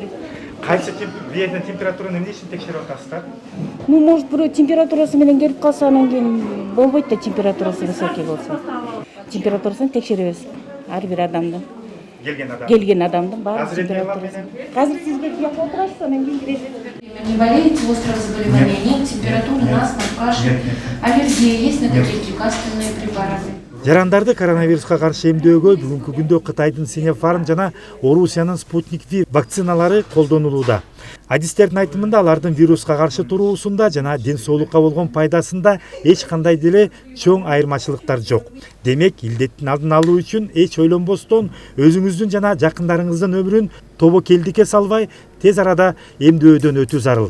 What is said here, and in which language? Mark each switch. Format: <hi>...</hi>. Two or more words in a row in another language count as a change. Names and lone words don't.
<ky>Кайсы биерден температураны эмне үчүн текшерип атасыздар?</ky> <ru>Ну, может,</ru> <ky>бирөө температурасы менен келип калса, анан кийин болбойт да,</ky> <ru>температурасы высокий</ru> <ky>болсо. Температурасын текшеребиз. Ар бир адамдын. Келген адамдын баары температурасы. Азыр сиз келип бияка отурасыз, анан кийин киресиз.</ky> <ru>Не болеете, острого заболевания нет, температура, насморк, кашель, аллергия есть на какие-то лекарственные препараты.</ru> <ky>Жарандарды коронавируска каршы эмдөөгө бүгүнкү күндө Кытайдын Sinopharm жана Орусиянын Sputnik V вакциналары колдонулууда. Адистердин айтымында алардын вируска каршы туруусунда жана ден соолукка болгон пайдасында эч кандай деле чоң айырмачылыктар жок. Демек, илдеттин алдын алуу үчүн эч ойлонбостон өзүңүздүн жана жакындарыңыздын өмүрүн тобокелдикке салбай, тез арада эмдөөдөн өтүү зарыл.</ky>